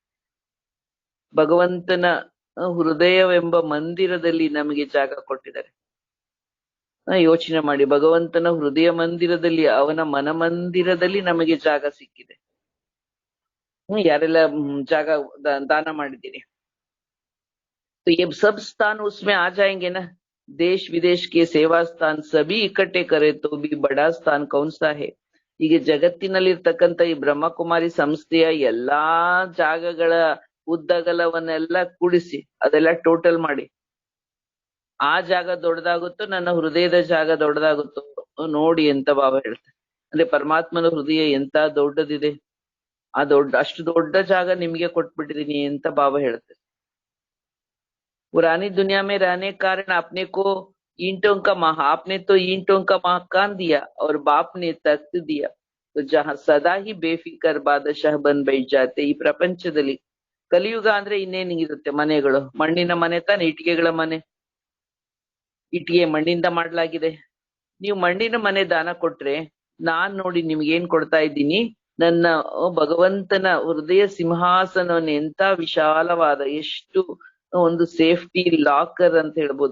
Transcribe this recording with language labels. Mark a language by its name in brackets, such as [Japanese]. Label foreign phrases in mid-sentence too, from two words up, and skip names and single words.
[Kannada] ಭಗವಂತನ ಹೃದಯವೆಂಬ ಮಂದಿರದಲ್ಲಿ ನಮಗೆ ಜಾಗ ಕೊಟ್ಟಿದ್ದಾರೆ. ಯೋಚನೆ ಮಾಡಿ, ಭಗವಂತನ ಹೃದಯ ಮಂದಿರದಲ್ಲಿ, ಅವನ ಮನಮಂದಿರದಲ್ಲಿ ನಮಗೆ ಜಾಗ ಸಿಕ್ಕಿದೆ. ಯಾರೆಲ್ಲ ಜಾಗ ದಾನ ಮಾಡಿದ್ದೀರಿ. [Hindi] तो ये सब स्थान उसमें आ जाएंगे ना. देश विदेश के सेवा स्थान सभी इकट्ठे करे तो भी बड़ा स्थान कौन सा है. [Kannada] ಹೀಗೆ ಜಗತ್ತಿನಲ್ಲಿರ್ತಕ್ಕಂಥ ಈ ಬ್ರಹ್ಮಕುಮಾರಿ ಸಂಸ್ಥೆಯ ಎಲ್ಲಾ ಜಾಗಗಳ ಉದ್ದಗಲವನ್ನೆಲ್ಲ ಕೂಡಿಸಿ ಅದೆಲ್ಲ ಟೋಟಲ್ ಮಾಡಿ, ಆ ಜಾಗ ದೊಡ್ಡದಾಗುತ್ತೋ ನನ್ನ ಹೃದಯದ ಜಾಗ ದೊಡ್ಡದಾಗುತ್ತೋ ನೋಡಿ ಅಂತ ಬಾಬಾ ಹೇಳ್ತಾರೆ. ಅಂದ್ರೆ ಪರಮಾತ್ಮನ ಹೃದಯ ಎಂತ ದೊಡ್ಡದಿದೆ, ಅಷ್ಟು ದೊಡ್ಡ ಜಾಗ ನಿಮ್ಗೆ ಕೊಟ್ಬಿಟ್ಟಿದೀನಿ ಅಂತ ಬಾಬಾ ಹೇಳ್ತಾರೆ. [Hindi] पुरानी दुनिया में रहने के कारण अपने को आपने तो ईंटों का मकान दिया और बाप ने तख्त दिया, तो जहाँ सदा ही बेफिकर बादशाह बन बैठ जाते. [Kannada] ಈ ಪ್ರಪಂಚದಲ್ಲಿ ಕಲಿಯುಗ ಅಂದ್ರೆ ಇನ್ನೇನಿರುತ್ತೆ, ಮನೆಗಳು ಮಣ್ಣಿನ ಮನೆ ತಾನೆ, ಇಟ್ಟಿಗೆಗಳ ಮನೆ, ಇಟ್ಟಿಗೆ ಮಣ್ಣಿಂದ ಮಾಡ್ಲಾಗಿದೆ. ನೀವು ಮಣ್ಣಿನ ಮನೆ ದಾನ ಕೊಟ್ರೆ ನಾನ್ ನೋಡಿ ನಿಮ್ಗೆ ಏನ್ ಕೊಡ್ತಾ ಇದ್ದೀನಿ, ನನ್ನ ಭಗವಂತನ ಹೃದಯ ಸಿಂಹಾಸನವನ್ನು ಎಂತ ವಿಶಾಲವಾದ, ಎಷ್ಟು ಒಂದು [English] safety locker [Kannada] ಅಂತ ಹೇಳ್ಬೋದು,